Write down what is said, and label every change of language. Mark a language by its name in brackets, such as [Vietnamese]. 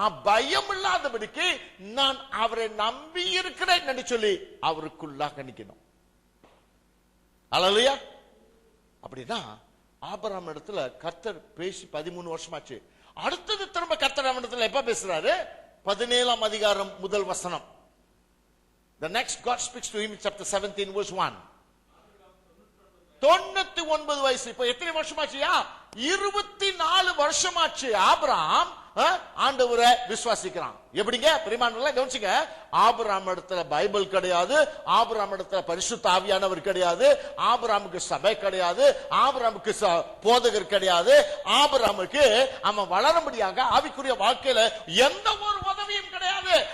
[Tamil] பயம் இல்லாதபடிக்கு நான் அவரை நம்பி இருக்கிறேன் சொல்லி அவருக்குள்ளாக நிக்கணும். ஹல்லேலூயா. அப்படின்னா ஆபிரகாம் இடத்துல கர்த்தர் பேசி 13 வருஷமாச்சு. அடுத்தது திரும்ப கர்த்தர் இடத்துல எப்ப பேசுறாரு? 17ஆம் அதிகாரம் முதல் வசனம். [English] The next God speaks to him in chapter 17 verse 1. [Tamil] 99 வயசு. இப்ப எத்தனை வருஷமாச்சியா? 24 வருஷமாச்சு ஆபிரகாம் ஆண்டவரை விசுவாசிக்கிறான். எப்படிங்க பிரியமானவர்களே கவனிச்சுங்க. ஆபிரகாம் இடத்துல பைபிள் கிடையாது, ஆபிரகாம் இடத்துல பரிசுத்த ஆவியானவர் கிடையாது, ஆபிரகாமுக்கு சபை கிடையாது, ஆபிரகாமுக்கு போதகர் கிடையாது, ஆபிரகாமுக்கு அவன் வளரும்படியாக ஆவிக்குரிய வாழ்க்கையில எந்த ஒரு உதவியும் கிடையாது.